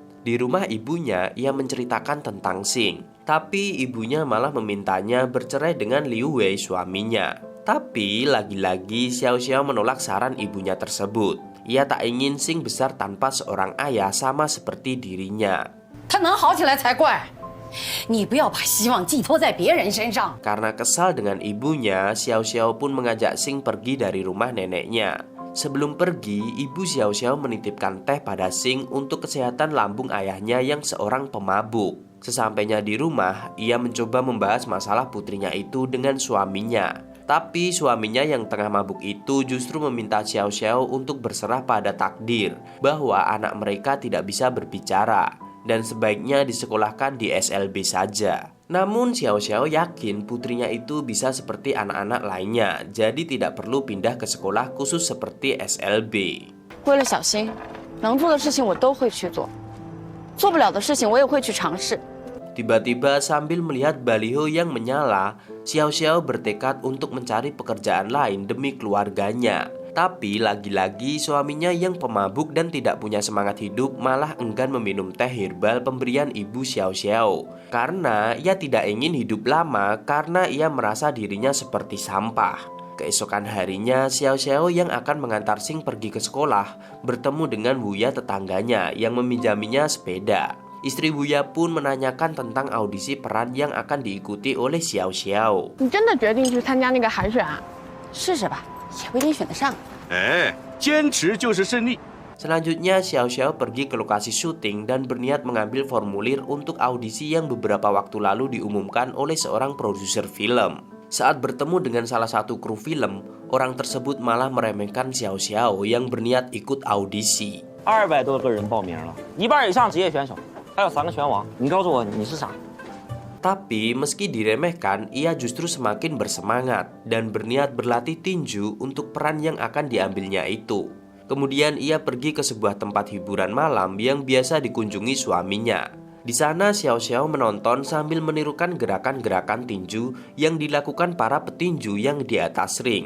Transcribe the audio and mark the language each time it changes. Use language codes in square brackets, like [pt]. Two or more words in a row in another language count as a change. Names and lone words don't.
[id] Di rumah ibunya, ia menceritakan tentang Xing. Tapi ibunya malah memintanya bercerai dengan Liu Wei suaminya. Tapi lagi-lagi Xiao Xiao menolak saran ibunya tersebut. Ia tak ingin Xing besar tanpa seorang ayah sama seperti dirinya. [zh] 他能好起来才怪！你不要把希望寄托在别人身上。 [id] Karena kesal dengan ibunya, Xiao Xiao pun mengajak Xing pergi dari rumah neneknya. Sebelum pergi, ibu Xiao Xiao menitipkan teh pada Xing untuk kesehatan lambung ayahnya yang seorang pemabuk. Sesampainya di rumah, ia mencoba membahas masalah putrinya itu dengan suaminya. Tapi suaminya yang tengah mabuk itu justru meminta Xiao Xiao untuk berserah pada takdir bahwa anak mereka tidak bisa berbicara dan sebaiknya disekolahkan di SLB saja. Namun Xiao Xiao yakin putrinya itu bisa seperti anak-anak lainnya, jadi tidak perlu pindah ke sekolah khusus seperti SLB. [zh] 为了小新，能做的事情我都会去做，做不了的事情我也会去尝试。 [id] Tiba-tiba sambil melihat baliho yang menyala, Xiao Xiao bertekad untuk mencari pekerjaan lain demi keluarganya. Tapi lagi-lagi suaminya yang pemabuk dan tidak punya semangat hidup malah enggan meminum teh herbal pemberian ibu Xiao Xiao. Karena ia tidak ingin hidup lama karena ia merasa dirinya seperti sampah. Keesokan harinya, Xiao Xiao yang akan mengantar Xing pergi ke sekolah bertemu dengan Wuya tetangganya yang meminjaminya sepeda. Istri Wuya pun menanyakan tentang audisi peran yang akan diikuti oleh Xiao Xiao. [zh] 你真的决定去参加那个海选啊？试试吧，也不一定选得上。哎，坚持就是胜利。 [id] Selanjutnya Xiao Xiao pergi ke lokasi syuting dan berniat mengambil formulir untuk audisi yang beberapa waktu lalu diumumkan oleh seorang produser film. Saat bertemu dengan salah satu kru film, orang tersebut malah meremehkan Xiao Xiao yang berniat ikut audisi. [zh] 200 多个人报名了，1半以上职业选手，还有3个拳王。你告诉我你是啥？ [id] Tapi meski diremehkan, ia justru semakin bersemangat dan berniat berlatih tinju untuk peran yang akan diambilnya itu. Kemudian ia pergi ke sebuah tempat hiburan malam yang biasa dikunjungi suaminya. Di sana Xiao Xiao menonton sambil menirukan gerakan-gerakan tinju yang dilakukan para petinju yang di atas ring.